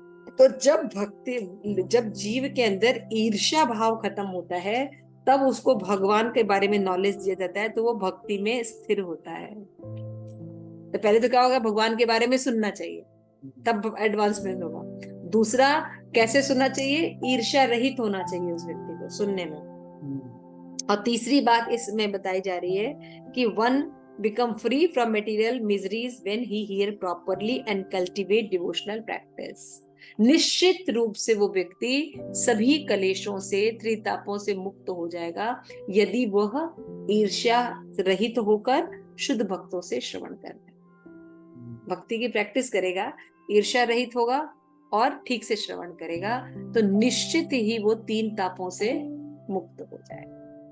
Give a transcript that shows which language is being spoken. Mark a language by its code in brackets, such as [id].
[hi] तो जब जीव के अंदर ईर्ष्या भाव खत्म होता है तब उसको भगवान के बारे में नॉलेज दिया जाता है, तो वो भक्ति में स्थिर होता है। तो पहले तो क्या होगा, भगवान के बारे में सुनना चाहिए, तब एडवांसमेंट होगा। दूसरा, कैसे सुनना चाहिए, ईर्ष्या रहित होना चाहिए उस व्यक्ति को सुनने में। और तीसरी बात इसमें बताई जा रही है कि [en] One become free from material miseries when he hear properly and cultivate devotional practice। [hi] निश्चित रूप से वो व्यक्ति सभी कलेशों से, त्रितापों से मुक्त हो जाएगा यदि वह ईर्ष्या रहित होकर शुद्ध भक्तों से श्रवण करता है, भक्ति की प्रैक्टिस करेगा, ईर्ष्या रहित होगा और ठीक से श्रवण करेगा, तो निश्चित ही वो 3 तापों से मुक्त हो जाएगा।